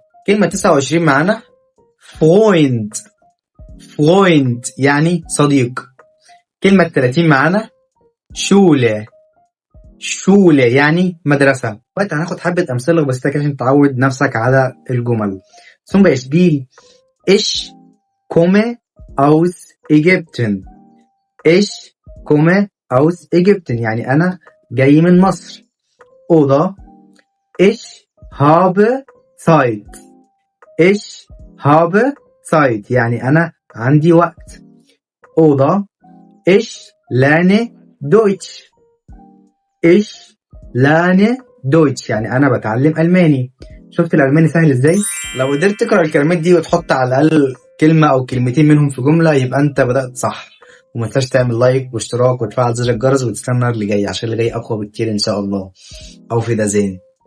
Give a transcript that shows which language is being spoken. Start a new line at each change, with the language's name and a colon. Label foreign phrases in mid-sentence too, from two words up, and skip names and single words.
Arabic: كلمة 29 معانا فرويند، فرويند يعني صديق. كلمة 30 معانا شولة، شولة يعني مدرسة. وقت هناخد حبة أمثلة بسيطة كده عشان تعود نفسك على الجمل.
German: Zum Beispiel ich komme aus Ägypten، ich komme aus Ägypten
Arabic: يعني أنا جاي من مصر.
German: Oder ich habe Zeit، ich habe Zeit
Arabic: يعني أنا عندي وقت.
German: Oder ich lerne Deutsch، ich lerne Deutsch
Arabic: يعني أنا بتعلم ألماني. شفت الألماني سهل إزاي؟ لو قدرت تقرأ الكلمات دي وتحط على الأقل كلمة أو كلمتين منهم في جملة يبقى أنت بدأت صح. وما تنساش تعمل لايك واشتراك وتفعل زر الجرس وتستنى اللي جاي عشان اللي جاي أقوى بكتير إن شاء الله. أو في ده زين.